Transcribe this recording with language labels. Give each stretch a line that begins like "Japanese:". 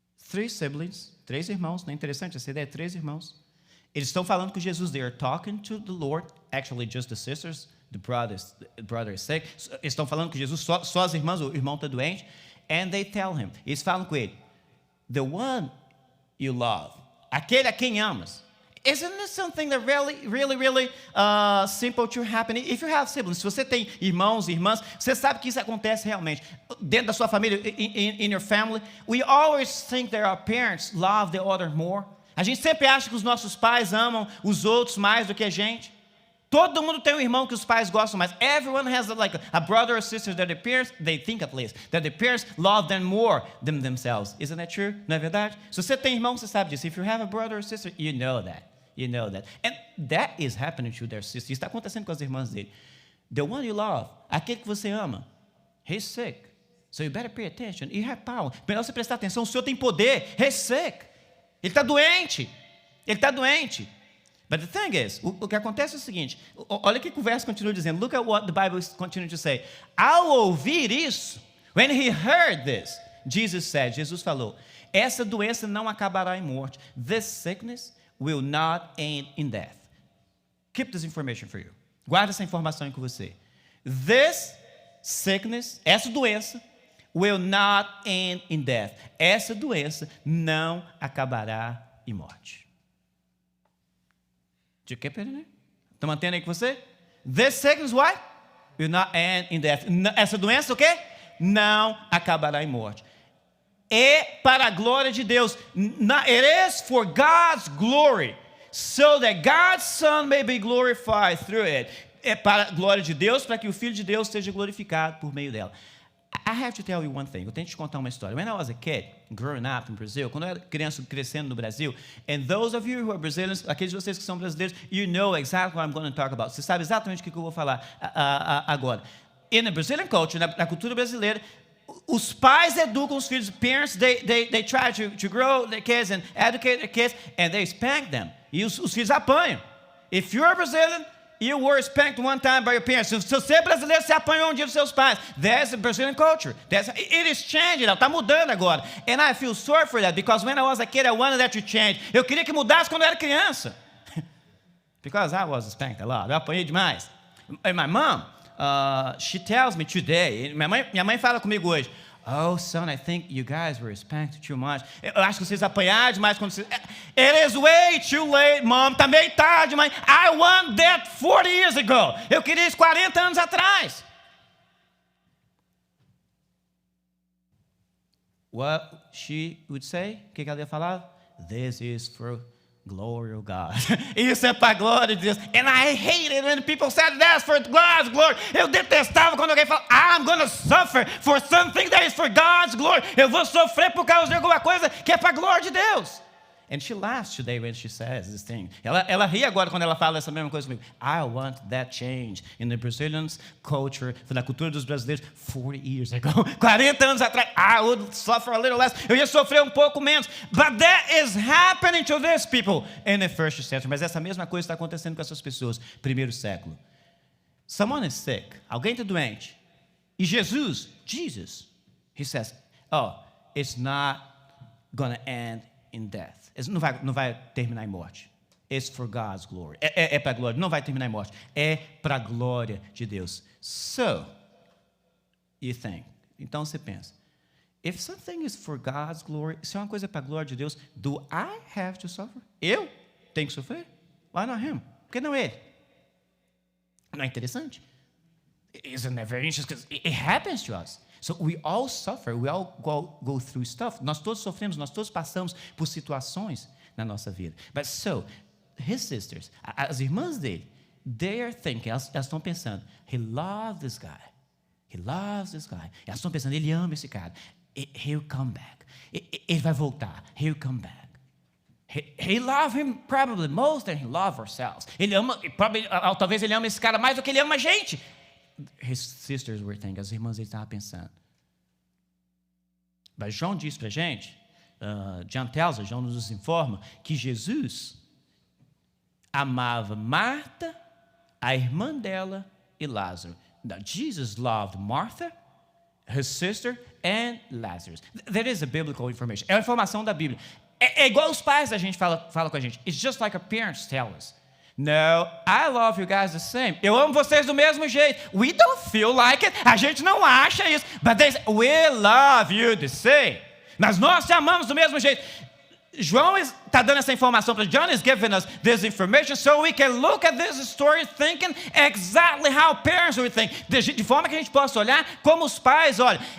English: Three siblings,
Portuguese: três irmãos, não é interessante essa ideia? Três irmãos. Eles estão falando com Jesus.
English: They are talking to the Lord. Actually, just the sisters. The brother is sick.
Portuguese: Eles estão falando com Jesus, só as irmãs, o irmão está doente.
English: And they tell him.
Portuguese: Eles falam com ele.
English: The one you love.
Portuguese: Aquele a quem amas.
English: Isn't this something that really simple to happen? If you have siblings,
Portuguese: se você tem irmãos e irmãs, você sabe que isso acontece realmente. Dentro da sua família,
English: in your family, we always think that our parents love the other more.
Portuguese: A gente sempre acha que os nossos pais amam os outros mais do que a gente. Todo mundo tem um irmão que os pais gostam mais.
English: Everyone has like a brother or sister that their parents, they think at least, that their parents love them more than themselves. Isn't that true?
Portuguese: Não é verdade? Se você tem irmão, você sabe disso.
English: If you have a brother or sister, you know that. You know that. And that is happening to their sister.
Portuguese: Isso está acontecendo com as irmãs dele.
English: The one you love,
Portuguese: aquele que você ama,
English: he's sick. So you better pay attention. You have power.
Portuguese: Melhor você prestar atenção, o Senhor tem poder.
English: He's sick.
Portuguese: Ele está doente. Ele está doente.
English: But the thing is,
Portuguese: o que acontece é o seguinte, olha o que o verso continua dizendo.
English: Look at what the Bible continues to say.
Portuguese: Ao ouvir isso,
English: when he heard this,
Portuguese: Jesus falou, essa doença não acabará em morte.
English: This sickness will not end in death. Keep this information for you.
Portuguese: Guarda essa informação com você.
English: This sickness,
Portuguese: essa doença,
English: will not end in death.
Portuguese: Essa doença não acabará em morte. Está mantendo aí com você?
English: This sickness, what? Will not end in death.
Portuguese: Essa doença, o quê? Não acabará em morte. É para a glória de Deus.
English: It is for God's glory, so that God's Son may be glorified through it.
Portuguese: É para a glória de Deus, para que o Filho de Deus seja glorificado por meio dela.
English: I have to tell you one thing.
Portuguese: Eu tenho que te contar uma história.
English: When I was a kid, growing up in Brazil,
Portuguese: quando eu era criança crescendo no Brasil,
English: and those of you who are Brazilians,
Portuguese: aqueles de vocês que são brasileiros,
English: you know exactly what I'm going to talk about.
Portuguese: Você sabe exatamente o que eu vou falar agora.
English: In the Brazilian culture,
Portuguese: na cultura brasileira, os pais educam os filhos.
English: Parents, they try to grow their kids and educate their kids, and they spank them.
Portuguese: E os filhos apanham.
English: If you're a Brazilian, you were spanked one time by your parents.
Portuguese: Se você é brasileiro, você apanhou um dia dos seus pais.
English: That's the Brazilian culture. It is changing.
Portuguese: Está mudando agora.
English: And I feel sorry for that, because when I was a kid, I wanted that to change.
Portuguese: Eu queria que mudasse quando eu era criança.
English: Because I was spanked a lot.
Portuguese: Eu apanhei demais.
English: And my mom, she tells me today,
Portuguese: minha mãe fala comigo hoje,
English: oh, son, I think you guys were spanked too much.
Portuguese: Eu acho que vocês apanharam demais quando vocês...
English: It is way too late, mom.
Portuguese: Tá meio tarde, mãe.
English: I want that 40 years ago.
Portuguese: Eu queria isso 40 anos atrás.
English: What she would say?
Portuguese: O que ela ia falar?
English: This is for glory of God.
Portuguese: Isso é para a glória de Deus.
English: And I hate it when people said that's for God's glory.
Portuguese: Eu detestava quando alguém fala,
English: I'm going to suffer for something that is for God's glory.
Portuguese: Eu vou sofrer por causa de alguma coisa que é para a glória de Deus.
English: And she laughs today when she says this thing.
Portuguese: Ela ri agora quando ela fala essa mesma coisa comigo.
English: I want that change in the Brazilian culture,
Portuguese: na cultura dos brasileiros,
English: 40 years ago.
Portuguese: 40 anos atrás,
English: I would suffer a little less.
Portuguese: Eu ia sofrer um pouco menos.
English: But that is happening to these people in the first century.
Portuguese: Mas essa mesma coisa está acontecendo com essas pessoas, primeiro século.
English: Someone is sick.
Portuguese: Alguém está doente.
English: E Jesus, he says, oh, it's not going to end in death.
Portuguese: Não vai terminar em morte.
English: It's for God's glory.
Portuguese: É para a glória. Não vai terminar em morte. É para a glória de Deus.
English: So, you think.
Portuguese: Então você pensa.
English: If something is for God's glory,
Portuguese: se é uma coisa para a glória de Deus,
English: do I have to suffer?
Portuguese: Eu tenho que sofrer?
English: Why not him?
Portuguese: Por que não ele? Não é interessante?
English: Isn't that very interesting? Because it happens to us. So we all suffer, we all go through stuff.
Portuguese: Nós todos sofremos, nós todos passamos por situações na nossa vida.
English: But so, his sisters,
Portuguese: as irmãs dele,
English: they are thinking,
Portuguese: elas estão pensando,
English: he loves this guy. He loves this guy.
Portuguese: Elas estão pensando, ele ama esse cara.
English: He'll come back.
Portuguese: Ele vai voltar.
English: He'll come back. He loves him probably more than he loves ourselves.
Portuguese: Ele ama, talvez ele ama esse cara mais do que ele ama a gente.
English: His sisters were thinking,
Portuguese: as irmãs estavam pensando. Mas João diz para a gente, João nos informa, que Jesus amava Marta, a irmã dela e Lázaro.
English: Now, Jesus loved Martha, his sister, and Lazarus. There is a biblical information.
Portuguese: É a informação da Bíblia. É igual os pais da gente falam com a gente.
English: It's just like our parents tell us. No, I love you guys the same.
Portuguese: Eu amo vocês do mesmo jeito.
English: We don't feel like it.
Portuguese: A gente não acha isso.
English: But they say, we love you the same.
Portuguese: Mas nós te amamos do mesmo jeito. João está dando essa informação para
English: John is giving us this information so we can look at this story thinking exactly how parents would think.
Portuguese: De forma que a gente possa olhar como os pais olham.